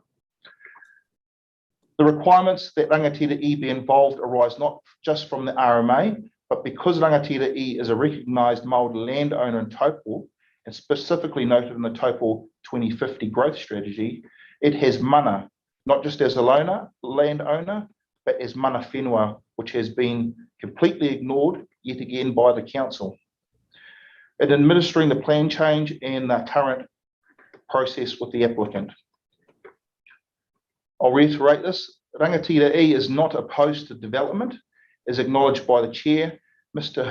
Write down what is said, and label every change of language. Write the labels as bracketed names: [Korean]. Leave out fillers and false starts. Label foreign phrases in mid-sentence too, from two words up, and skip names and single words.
[English] The requirements that Rangatira E be involved arise not just from the RMA, but because Rangatira E is a recognised Māori landowner in Taupō, and specifically noted in the Taupō 2050 growth strategy, it has mana, not just as a landowner, but as [Māori] mana whenua, [English] which has been completely ignored yet again by the council. In administering the plan change and the current process with the applicant. I'll reiterate this, Rangatira E is not opposed to development, as acknowledged by the chair, Mr.